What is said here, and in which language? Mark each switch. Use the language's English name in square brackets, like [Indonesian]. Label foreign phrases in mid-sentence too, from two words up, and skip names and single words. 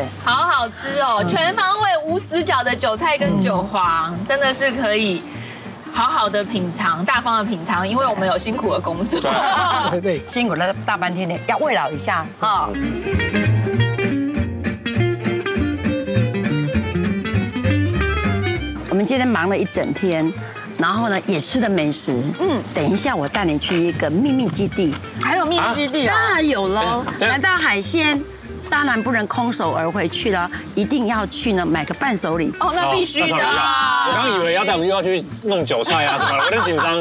[Chinese] 好好吃哦，全方位無死角的韭菜跟韭黃，真的是可以好好的品嘗，大方的品嘗，因為我們有辛苦的工作。對，辛苦了大半天的，要慰勞一下哈。我們今天忙了一整天，然後呢也吃了美食。等一下我帶你去一個秘密基地。還有秘密基地啊？當然有嘍，來到海鮮。當然不能空手而回去了，一定要去呢買個伴手禮。哦，那必須的。我剛以為要帶我們又要去弄韭菜啊什麼的，我有點緊張。